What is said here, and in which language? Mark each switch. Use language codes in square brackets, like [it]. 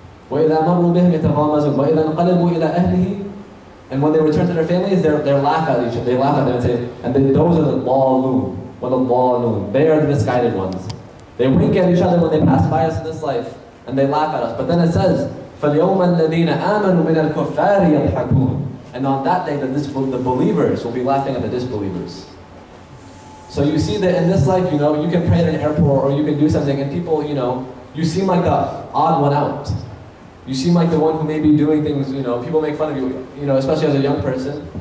[ar] وَإِذَا مَرُّوا بِهِمْ يَتَغَامَزُونَ وَإِذَا انْقَلَبُوا إِلَىٰ أَهْلِهِ. [en] And when they return to their families, they laugh at each other. They laugh at them and say, those are the [ar] ضَالُونَ وَالضَّالُونَ. [en] They are the misguided ones. They wink at each other when they pass by us in this life, and they laugh at us. But then it says, [ar] فَالْيَوْمَ الَّذِينَ آمَنُوا مِنَ الْكُفَّارِ يَضْحَكُونَ. [en] And on that day, the believers will be laughing at the disbelievers. So you see that in this life, you can pray at an airport or you can do something, and people, you seem like the odd one out. You seem like the one who may be doing things, people make fun of you, especially as a young person.